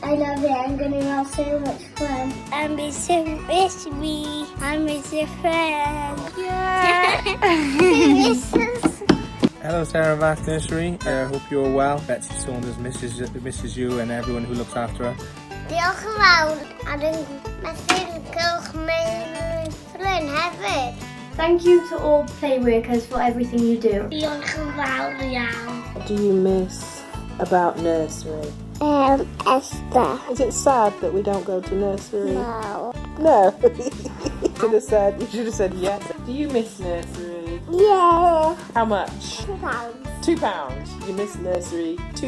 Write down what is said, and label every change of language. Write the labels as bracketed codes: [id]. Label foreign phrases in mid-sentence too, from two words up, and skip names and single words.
[en] I love it. I'm going to have so much fun. I miss me. I miss your friend. Yeah. Hello Sarah Vath Nursery, I hope you're well. Betsy Saunders misses you and everyone who looks after her. [cy] Diolch yn fawr a dwi'n methu gylch mewn ffryn hefyd. [en] Thank you to all play workers for everything you do. [cy] Diolch yn fawr iawn. [en] What do you miss about nursery? Esther. Is it sad that we don't go to nursery? No. No. You should have said yes. Do you miss nursery? Yeah. How much? £2. £2. You miss nursery, £2.